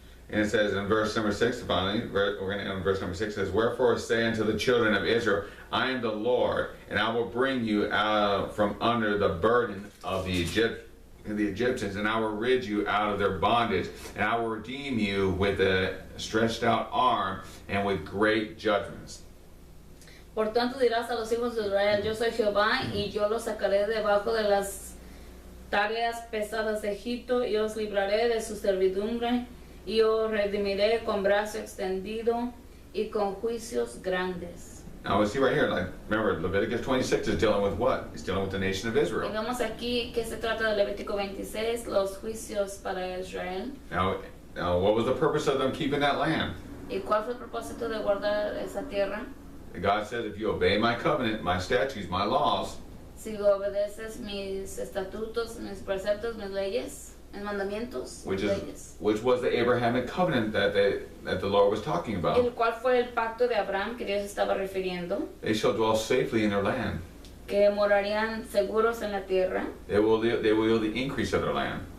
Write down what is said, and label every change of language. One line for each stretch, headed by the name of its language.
English: And it says in verse number 6, finally, we're going to end on verse number 6, it says, wherefore say unto the children of Israel, I am the Lord, and I will bring you out from under the burden of the Egyptians, and I will rid you out of their bondage, and I will redeem you with a stretched out arm and with great judgments.
Spanish: Por tanto dirás a los hijos de Israel, yo soy Jehová, y yo los sacaré debajo de las tareas pesadas de Egipto, y os libraré de su servidumbre, y os redimiré con brazo extendido y con juicios grandes.
English: Now we see right here, like, remember, Leviticus 26 is dealing with what? It's dealing with the nation of Israel.
Spanish: Digamos aquí que se trata de Levítico 26, los juicios para Israel.
English: Now, what was the purpose of them keeping that land?
Spanish: ¿Y cuál fue el propósito de guardar esa tierra?
English: God says, if you obey my covenant, my statutes, my laws,
Spanish: Si obedeces mis estatutos, mis preceptos, mis leyes, mis mandamientos, mis leyes.
English: which was the Abrahamic covenant that the Lord was talking about.
Spanish: El cual fue el pacto de Abraham que Dios estaba refiriendo,
English: They shall dwell safely in their land.
Spanish: que morarían seguros en la tierra
English: They will yield the increase of their land.